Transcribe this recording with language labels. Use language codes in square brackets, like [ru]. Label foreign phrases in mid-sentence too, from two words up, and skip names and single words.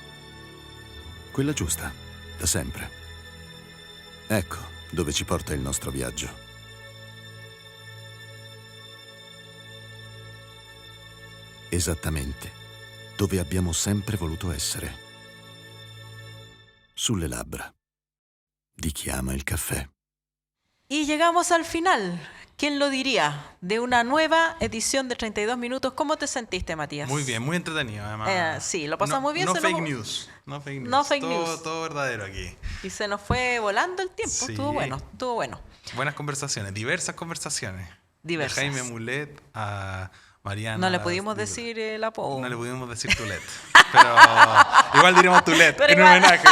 [it] Quella giusta, da sempre. Ecco dove ci porta il nostro viaggio. Esattamente dove abbiamo sempre voluto essere. Sulle labbra di chi ama il caffè. [es] Y llegamos al final. ¿Quién lo diría? De una nueva edición de 32 minutos. ¿Cómo te sentiste, Matías? Muy bien, muy entretenido además. Sí, lo pasamos muy bien. No se fake nos- [en] news. No fake news. No fake [es] todo, [en] news. [es] todo verdadero aquí. Y se nos fue volando el tiempo. Sí. Estuvo bueno, estuvo bueno. Buenas conversaciones, diversas conversaciones. Diversas. De Jaime Mulet a Mariana. No le pudimos decir el apodo. No le pudimos decir Tulet. Pero igual diríamos Tulet. Pero En